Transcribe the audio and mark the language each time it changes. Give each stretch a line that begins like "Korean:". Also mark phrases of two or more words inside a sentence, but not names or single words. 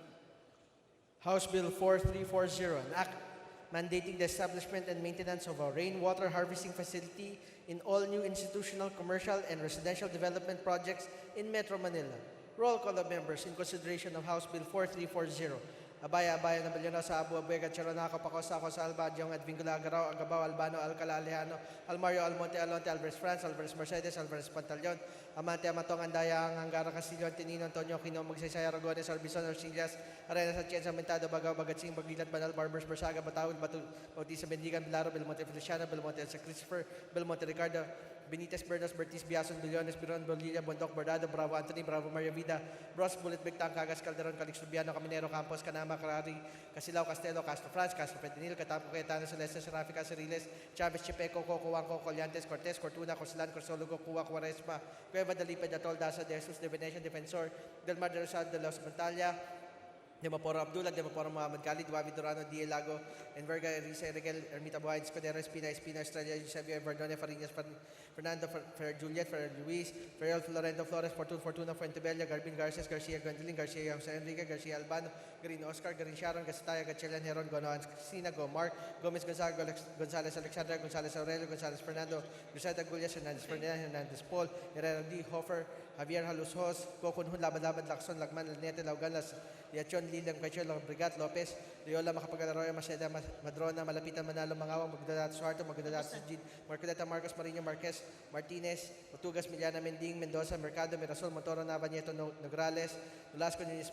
English: House Bill 4340, an act mandating the establishment and maintenance of a rainwater harvesting facility in all new institutional, commercial, and residential development projects in Metro Manila. Roll call of members in consideration of House Bill 4340. Abaya, Nabiliano, Abu, Abuega, Charonaco, Pacosa, Alba, Jong, Advingula, Garao, Agabao, Albano, Alcala, Alejano, Almario, Almonte, Alonte, Alvarez Franz, Alvarez Mercedes, Alvarez Pantaleon, Amante, Amatong, Andaya, Angara, Castillo, Antonino, Antonio, Quino, Magsaysay, Aragones, Albison, Orsillas, Arenas, Atienza, Mentado, Bagaw, Bagatsing, Bagilat, Banal, Barbers, Bersaga, Batawil, Bautista, Bendigan, Bilaro, Belmonte, Feliciano, Belmonte, San Christopher, Belmonte, Ricardo, Benitez, Bernas, Bertis, Biason, Billones, Biron, Bolilla, Bondok, Bordado, Bravo, Anthony, Bravo, Maria Vida, Bros, Bullet, Bigtang, Cagas, Calderon, Calix, Lubiano, Caminero, Campos, Canama, Carari, Casilao, Castelo, Castro Franz, Castro Pedinil, Catampo, Cayetano, Celeste, Serafica, Ceriles, Chavez, Chepeco, Coco, Wanco, Collantes, Cortez, Cortuna, Coslan, Corsologo, Cuba, Cuaresma, Cueva de Lipe, Datol, Daza, De Jesus, De Venetian, Defensor, Del Mar de Rosal, De Los Montalia, Demaporo Abdullah, Demaporo Muhammad Khalid, Wabi Durano, D. Lago, Enverga, Risa Regal, Ermita Buhain, Escudero, Espina, Estrella, Eusebio, Verdone, Farinas, Fernando, Fer Juliet, Fer Luis, Ferrell, Florendo Flores, Fortuna, Fuentebella, Garbin Garces, Garcia Gwendolyn, Garcia Jose Enrique, Garcia Albano, Garin Oscar, Garin Sharon, Gastaya, Gatchelian, Heron, Gonoan, Cristina, Gomar, Gomez Gonzalez Alexandra, Gonzalez Aurelio, Gonzalez Fernando, Luceta Gullias, Hernandez Ferdinand, Hernandez Paul, Herrera D. Hofer, Javier Halushos, Kokunhun, Labad, Lacson, Lagman, Lanete, Laugalas, Yachon, Lilang, Kachel, Brigat, Lopez, Riola, Macapagalaroya, Maceda, Madrona, Malapitan, Manalo, Mangawang, Magdadato Suarto, Magdadato Sujid, Marcoleta, Marcos, Marino, Marquez, Martinez, Otugas, Miliana, Mending, Mendoza, Mercado, Mirasol, Montoro, Nava, Nieto, Nograles, Velasco, Nunes,